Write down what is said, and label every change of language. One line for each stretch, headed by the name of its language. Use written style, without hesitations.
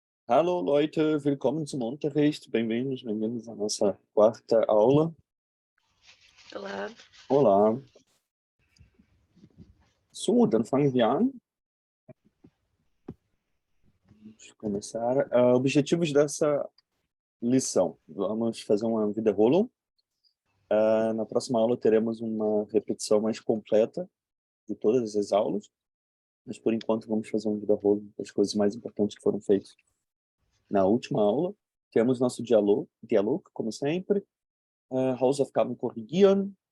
German: Hallo Leute, willkommen zum Unterricht.
Portuguese: Bem-vindos à nossa quarta aula. Olá. Olá.
German: So, dann fangen wir an.
Portuguese: Vamos começar. Objetivos dessa lição. Vamos fazer uma Wiederholung. Na próxima aula teremos uma repetição mais completa de todas as aulas, mas por enquanto vamos fazer um Wiederholung das coisas mais importantes que foram feitas na última aula. Temos nosso diálogo, como sempre.
German: Hausaufgaben korrigieren.